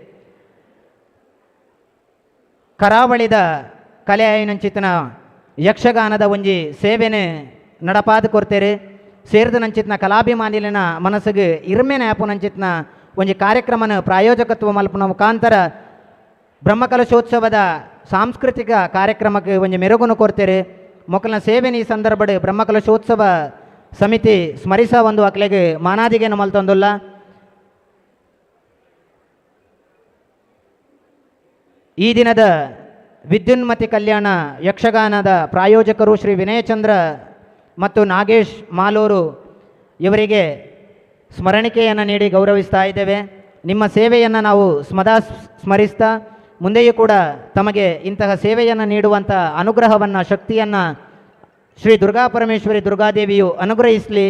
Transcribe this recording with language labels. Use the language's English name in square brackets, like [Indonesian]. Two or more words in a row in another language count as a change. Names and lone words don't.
[Tulu] ಕರಾವಳಿದ ಕಲೆ ಆಯ್ನಂಚಿತ್ನ ಯಕ್ಷಗಾನದ ಒಂಜಿ ಸೇವೆನ ನಡಪಾದ ಕೊರ್ತೇರು ಸೇರಿದ ನಂಚಿತ್ನ ಕಲಾಭಿಮಾನಿಲಿನ ಮನಸ್ಸಿಗೆ ಇರ್ಮೆನ ಆಪುನಂಚಿತ್ನ ಒಂಜಿ ಕಾರ್ಯಕ್ರಮನ ಪ್ರಾಯೋಜಕತ್ವ ಮಲ್ಪನ ಮುಖಾಂತರ ಬ್ರಹ್ಮಕಲಶೋತ್ಸವದ ಸಾಂಸ್ಕೃತಿಕ ಕಾರ್ಯಕ್ರಮಕ್ಕೆ ಒಂಜಿ ಮೆರುಗುನು ಕೊರ್ತೇರು ಮೊಕಲ್ನ ಸೇವೆನ ಈ ಸಂದರ್ಭಡ್ ಬ್ರಹ್ಮಕಲಶೋತ್ಸವ ಸಮಿತಿ ಸ್ಮರಿಸ ಒಂದು ಅಕ್ಲೆಗೆ ಮಾನಾದಿಗೆನ ಮಲ್ತೊಂದುಲ್ಲ. [Kannada] ಈ ದಿನದ ವಿದ್ಯುನ್ಮತಿ ಕಲ್ಯಾಣ ಯಕ್ಷಗಾನದ ಪ್ರಾಯೋಜಕರು ಶ್ರೀ ವಿನಯಚಂದ್ರ ಮತ್ತು ನಾಗೇಶ್ ಮಾಲೂರು ಇವರಿಗೆ ಸ್ಮರಣಿಕೆಯನ್ನು ನೀಡಿ ಗೌರವಿಸ್ತಾ ಇದ್ದೇವೆ. ನಿಮ್ಮ ಸೇವೆಯನ್ನು ನಾವು ಸ್ಮರಿಸ್ತಾ ಮುಂದೆಯೂ ಕೂಡ ತಮಗೆ ಇಂತಹ ಸೇವೆಯನ್ನು ನೀಡುವಂಥ ಅನುಗ್ರಹವನ್ನು ಶಕ್ತಿಯನ್ನು ಶ್ರೀ ದುರ್ಗಾ ಪರಮೇಶ್ವರಿ ದುರ್ಗಾದೇವಿಯು ಅನುಗ್ರಹಿಸಲಿ.